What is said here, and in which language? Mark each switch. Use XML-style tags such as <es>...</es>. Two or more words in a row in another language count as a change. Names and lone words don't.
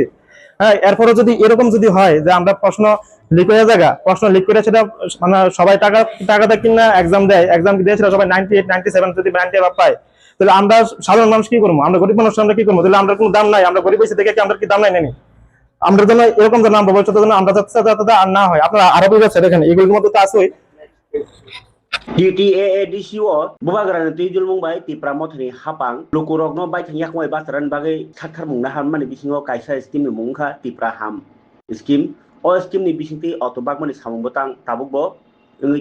<bn>হ্যাঁ, এরপরে যদি এরকম যদি হয় যে আমরা প্রশ্ন লিক হয়ে জায়গা, প্রশ্ন লিক করে সেটা মানে সবাই টাকা দেয় কিনা এক্সাম দেয়, এক্সাম দিয়ে সেটা সবাই 98, 97 যদি 90 পায়, তাহলে আমরা সাধারণ মানুষ কি করবো? আমরা গরিব মানুষ আমরা কি করবো? তাহলে আমরা কোনো দাম নাই, আমরা গরিব হয়েছে দেখে কি আমরা কি দাম নাই নেনি? আমরা যেন এরকম যেন আমরা ভবিষ্যতে যেন আমরা যাতে আর না হয়। আপনারা আরো বুঝেছে দেখেন, এগুলোর মধ্যে তো আছে</bn> <trp>DTAADCO bubagrana tijul mungbai ti pramothni hapang lukurokno bai thangyak moi basaran bagai thakthar mungna ham mani bisingo kaisa scheme ni mungkha tipra ham scheme o scheme ni bisingti otobak mani samung botang tabukbo ngui</trp>